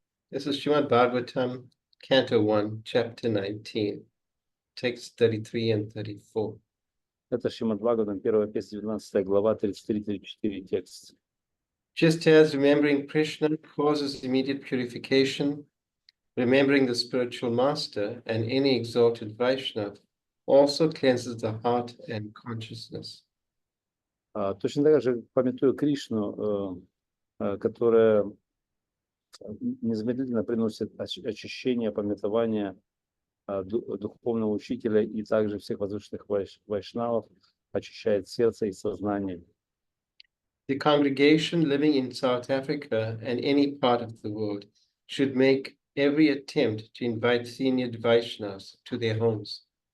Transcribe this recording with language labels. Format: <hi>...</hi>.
<en>This is Srimad Bhagavatam, Canto 1, Chapter 19, texts 33 and 34.</en> <ru>Это Шримад Бхагаватам, 1 песня, 19 глава, 33-34 текст.</ru> <en>Just as remembering Krishna causes immediate purification, remembering the spiritual master and any exalted Vaishnava also cleanses the heart and consciousness.</en> <ru>Точно так же, памятуя Кришну, которая незамедлительно приносит очищение, памятование духовного учителя и также всех возвышенных вайшнавов, очищает сердце и сознание.</ru> <en>The congregation living in South Africa and any part of the world should make every attempt to invite senior Vaishnavas to their homes.</en>